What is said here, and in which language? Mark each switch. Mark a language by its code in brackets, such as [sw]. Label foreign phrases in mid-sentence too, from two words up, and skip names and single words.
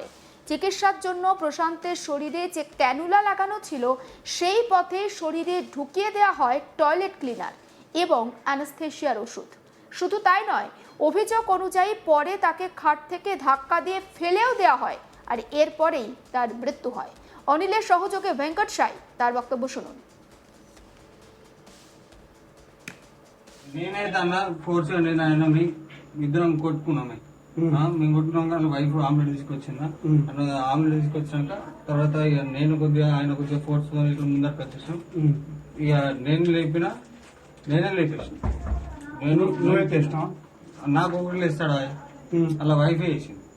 [bn] চিকিৎসার জন্য প্রশান্তের শরীরে যে ক্যানুলা লাগানো ছিল সেই পথে শরীরে ঢুকিয়ে দেওয়া হয় টয়লেট ক্লিনার এবং অ্যানেস্থেশিয়ার ওষুধ। শুধু তাই নয়, অভিযোগ অনুযায়ী পরে তাকে খাট থেকে ধাক্কা দিয়ে ফেলেও দেওয়া হয়, আর এরপরেই তার মৃত্যু হয়। অনিলের সহযোগে ভেঙ্কট সাই, তার বক্তব্য শুনুন। [te] నేనైతే ఫోర్స్ నేను ఆయన ఇద్దరం కొట్టుకున్నాము. మేము కొట్టుకున్నాక వాళ్ళ వైఫ్ ఆమ్లెట్ తీసుకొచ్చిందా, ఆమ్లెట్ తీసుకొచ్చాక తర్వాత ఇక నేను కొద్దిగా ఆయన కొద్దిగా ఫోర్స్ ఇట్లా ముందరకు వచ్చేసాం. ఇక నేనే లేపేసాను. నేను నాకు ఒకటి లేస్తాడు, అలా వైఫ్ వేసింది.